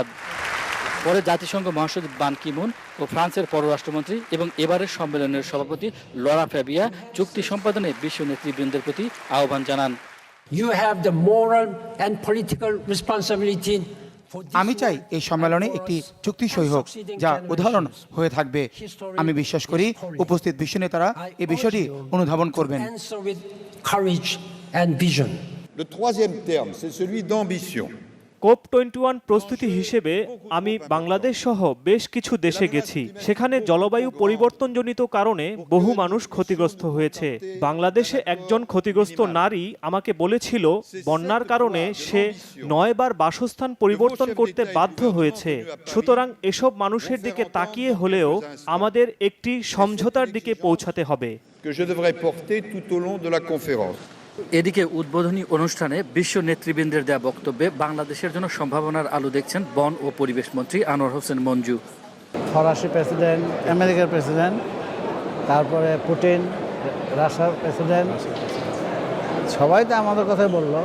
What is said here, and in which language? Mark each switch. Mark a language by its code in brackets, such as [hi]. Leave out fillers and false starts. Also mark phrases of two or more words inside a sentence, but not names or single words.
[bn] পরে জাতিসংঘ মহাসচিব বান কি মুন ও ফ্রান্সের পররাষ্ট্রমন্ত্রী এবং এবারের সম্মেলনের সভাপতি লরা ফেভিয়া চুক্তি সম্পাদনে বিশ্ব নেতৃবৃন্দের প্রতি আহ্বান জানান। আমি চাই এই সম্মেলনে একটি চুক্তি সই হোক যা উদাহরণ হয়ে থাকবে। আমি বিশ্বাস করি উপস্থিত বিশ্ব নেতারা এই বিষয়টি অনুধাবন করবেন। [fr] Le troisième terme, c'est celui d'ambition. [bn] COP21 প্রস্তুতি হিসেবে আমি বাংলাদেশ সহ বেশ কিছু দেশে গেছি। সেখানে জলবায়ু পরিবর্তনজনিত কারণে বহু মানুষ ক্ষতিগ্রস্ত হয়েছে। বাংলাদেশে একজন ক্ষতিগ্রস্ত নারী আমাকে বলেছিল বন্যার কারণে সে 9 বার বাসস্থান পরিবর্তন করতে বাধ্য হয়েছে। সুতরাং এসব মানুষের দিকে তাকিয়ে হলেও আমাদের একটি সমঝোতার দিকে পৌঁছাতে হবে। [fr] Que je devrais porter tout au long de la conférence. [bn] এদিকে উদ্বোধনী অনুষ্ঠানে বিশ্ব নেতৃবৃন্দের দেয়া বক্তব্যে বাংলাদেশের জন্য সম্ভাবনার আলো দেখছেন বন ও পরিবেশ মন্ত্রী আনোয়ার হোসেন মঞ্জু। ফরাসি প্রেসিডেন্ট, আমেরিকার প্রেসিডেন্ট, তারপরে পুতিন, রাশিয়ার প্রেসিডেন্ট, সবাই তো আমাদের কথাই বললো।